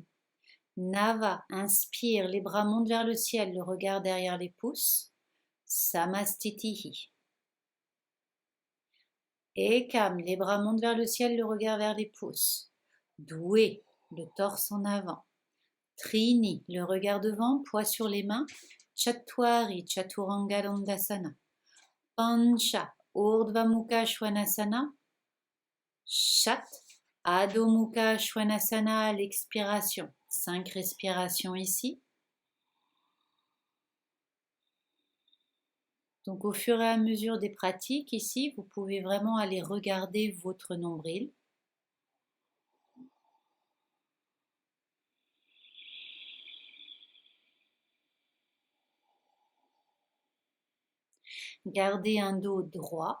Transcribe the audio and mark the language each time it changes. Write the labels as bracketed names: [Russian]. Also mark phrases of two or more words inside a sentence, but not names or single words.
[French] Nava, inspire, les bras montent vers le ciel, le regard derrière les pouces. Samastitihi. Ekam, les bras montent vers le ciel, le regard vers les pouces. Doué, le torse en avant. Trini, le regard devant, poids sur les mains. Chatwari, Chaturanga Dandasana. Pancha, Urdhva Mukha Svanasana. Shat, Adho Mukha Svanasana à l'expiration. 5 respirations ici. Donc au fur et à mesure des pratiques ici, vous pouvez vraiment aller regarder votre nombril. Gardez un dos droit.